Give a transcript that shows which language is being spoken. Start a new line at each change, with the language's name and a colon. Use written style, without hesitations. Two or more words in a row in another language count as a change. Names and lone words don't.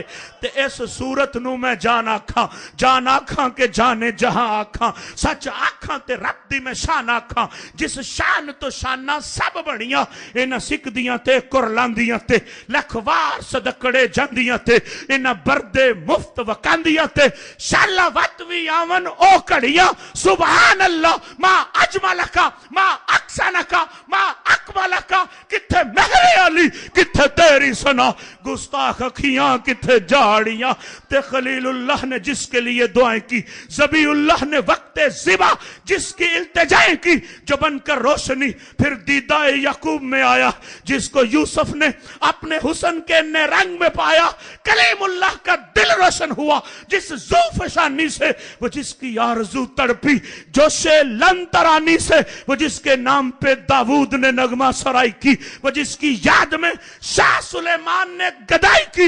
Punjabi: تے اس صورت نوں میں جان آکھاں کہ جانِ جہاں آکھاں، سچ آکھاں تے رب دی میں شان آکھاں. جس شان توں شاناں سب بنیاں، انہاں سکدیاں تے کرلاندیاں تے لکھوار صدقڑے جاندیاں تے انہاں بردے مفت وکاندیاں تے شالا وت بھی آون او گھڑیاں.
Arabic: سبحان الله ما أجملك ما أحسنك ما أكملك.
Punjabi: کتھے مہرِ علی کتھے تیری ثنا، گستاخ اکھیاں کتھے جا اڑیاں.
Urdu: تے خلیل اللہ نے جس کے لیے دعائیں کیں، ذبیح اللہ نے وقتِ ذبح جس کی التجائیں کیں، جو بن کر روشنی پھر دیدۂ یعقوب میں آیا، جس کو یوسف نے اپنے حسن کے نئے رنگ میں پایا. کلیم اللہ کا دل روشن ہوا جس زلف‌شانی سے، وہ جس کی آرزو تڑپی جوشِ لن ترانی سے، وہ جس کے نام پہ داؤد نے نغمہ سرائی کی، وہ جس کی یاد میں شاہ سلیمان نے گدائی کی.